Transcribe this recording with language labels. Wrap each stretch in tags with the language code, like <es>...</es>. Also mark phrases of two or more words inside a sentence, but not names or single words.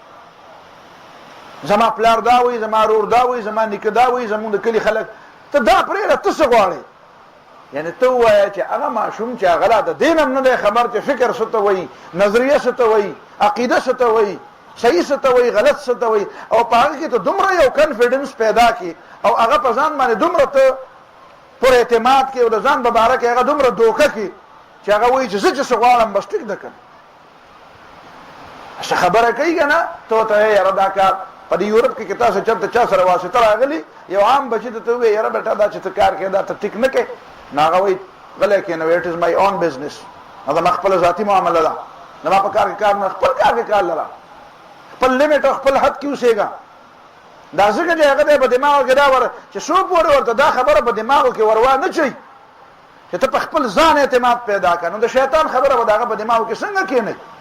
<ps>زما پلار دا وایي زما رور دا وایي زما نیکه دا وایي زمونږ د کلي خلک ته دا پرېږده ته څه غواړې یعنی ته ووایه چې هغه ماشوم چې هغه لا د دین هم نه دی خبر چې فکر څه ته وایي نظریه څه ته وایي عقیده څه ته وایي صحیح څه ته وایي غلط څه ته وایي او په هغه کې ته دومره یو کنفیډنس پیدا کړي او هغه په ځان باندې دومره ته پر اعتماد کې او د ځان په باره کې هغه دومره دوکه کړي چې هغه وایي چې زه چې څه غواړم بس ټیک ده که څه خبره کوي که نه ته ته یاره دا کار په دې یورپ کې که تاسو چېرته چا سره واسطه راغلي یو عام بچي ته ته ووایې یاره بیټا دا چې ته کار کوې دا ته ټیک نه کوې نو هغه وایي غلی کښېنه</ps> <en>it's my own business</en> <ps>دا زما خپله ذاتي معامله ده زما په کار کې کار نه خپل کار کې کار لره خپل لیمټ او خپل حد کې اوسېږه دا ځکه چې هغه دی په دماغو کې دا چې څو پورې ورته دا خبره په دماغو کې وروا نه چوي چې ته په خپل ځان اعتماد پیدا کړه نو د شیطان خبره به د هغه په دماغو کې څنګه کښېنوي</ps>